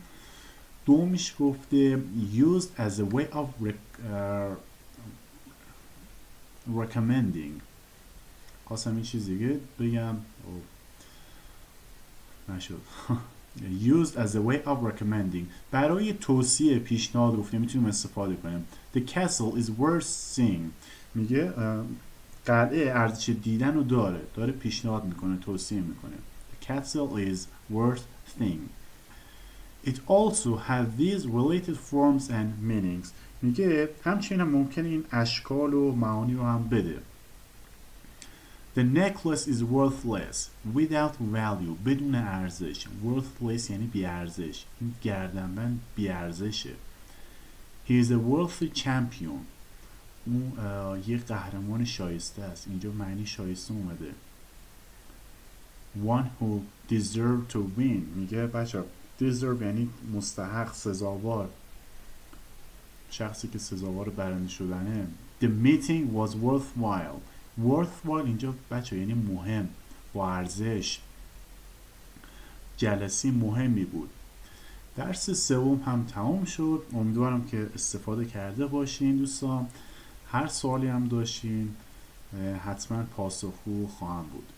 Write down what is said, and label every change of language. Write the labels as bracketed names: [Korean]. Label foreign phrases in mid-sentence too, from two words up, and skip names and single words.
[Persian] دومیش گفته [English] used as a way of recommending. [Persian] خواستم این چیز دیگه بگم نشد. [English] used as a way of recommending، [Persian] برای توصیه پیشنهاد گفتیم میتونیم استفاده کنیم. [English] The castle is worth seeing، [Persian] میگه قلعه ارزش دیدن رو داره پیشنهاد میکنه، توصیه میکنه. [English] The castle is worth seeing. It also has these related forms and meanings، [Persian] میگه همچنین هم ممکنه این اشکال و معانی رو هم بده. [English] The necklace is worthless without value، [Persian] بدون ارزش. worthless یعنی بی ارزش. این گردنبند بی ارزشه. [English] He is a worthy champion، [Persian] اون یه قهرمان شایسته است. اینجا معنی شایسته اومده. [English] One who deserved to win، [Persian] میگه بچه deserve یعنی مستحق، سزاوار، شخصی که سزاوار برنده شدنه. [English] The meeting was worthwhile، [Persian] worthwhile اینجا بچه یعنی مهم، با ارزش، جلسه مهمی بود. درس سوم هم تمام شد. امیدوارم که استفاده کرده باشین دوستان. هر سوالی هم داشتین حتما پاسخگو خواهم بود.